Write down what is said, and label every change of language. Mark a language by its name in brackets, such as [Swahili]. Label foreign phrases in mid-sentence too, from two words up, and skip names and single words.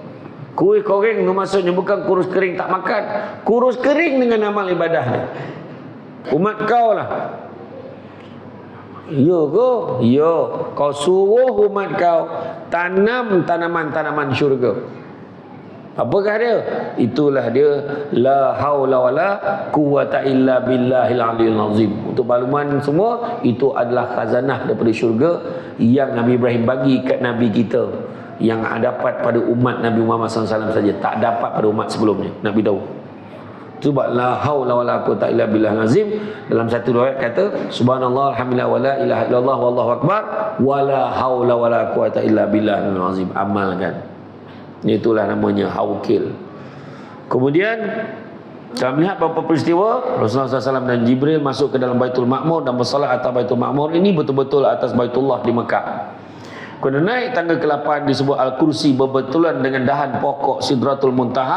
[Malay] Kurus kering itu maksudnya bukan kurus kering tak makan, kurus kering dengan amal ibadah. Umat kau lah. Ya ke? Ya. Kau suruh umat kau tanam tanaman-tanaman syurga. Apakah dia? Itulah dia, [Arabic] لا حول ولا قوة إلا بالله العلي العظيم. [Malay] Untuk makluman semua, itu adalah khazanah daripada syurga yang Nabi Ibrahim bagi kat Nabi kita, yang dapat pada umat Nabi Muhammad SAW saja, tak dapat pada umat sebelumnya. Nabi tahu. Sebab [Arabic] لا حول ولا قوة إلا بالله العظيم. [Malay] Dalam satu riwayat kata [Arabic] سبحان الله الحمد لله ولا إله إلا الله والله أكبر ولا حول ولا قوة إلا بالله العظيم. [Malay] Amalkan. Itulah namanya haukil. Kemudian Kami lihat beberapa peristiwa Rasulullah SAW dan Jibril masuk ke dalam Baitul Ma'mur dan bersolat atas Baitul Ma'mur. Ini betul-betul atas Baitullah di Mekah. Kena naik tangga ke-8 disebut Al-Kursi, berbetulan dengan dahan pokok Sidratul Muntaha.